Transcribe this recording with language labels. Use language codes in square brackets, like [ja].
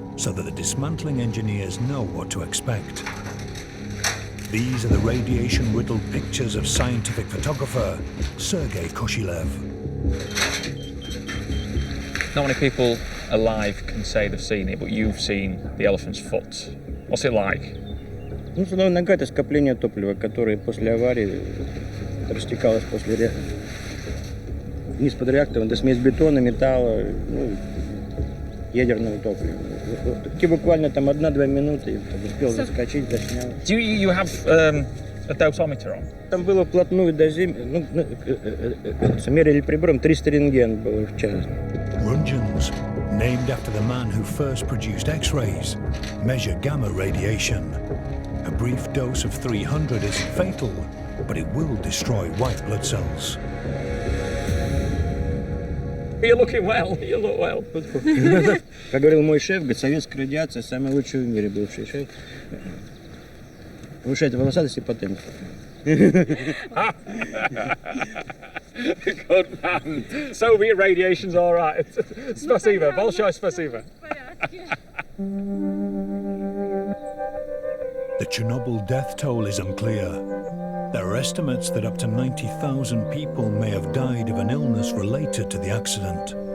[en] so that the dismantling engineers know what to expect. These are the radiation-riddled pictures of scientific photographer Sergei Koshilev. Not many people alive can say they've seen it, but you've seen the elephant's foot. What's it like? [ru] Ну, судовая нога — это скопление топлива, которое после аварии растекалось после реактора. Вниз под реактором — это смесь бетона, металла, ну, ядерного топлива. Таки буквально там 1-2 минуты, и успел заскочить, заснял. [en] Do you have a dosimeter on? [ru] Там было вплотную до земли, мерили прибором 300 рентген было в час. [en] Rungens, named after the man who first produced X-rays, measure gamma radiation. A brief dose of 300 isn't fatal, but it will destroy white blood cells. You're looking well. You look well. [ru] Как говорил мой шеф, говорит, советская радиация самая лучшая в мире, бывший шеф. Повышает волосатость и потенцию. [en] Good man. Soviet radiation's all right. [ru] Спасибо. Большое спасибо. [en] The Chernobyl death toll is unclear. There are estimates that up to 90,000 people may have died of an illness related to the accident.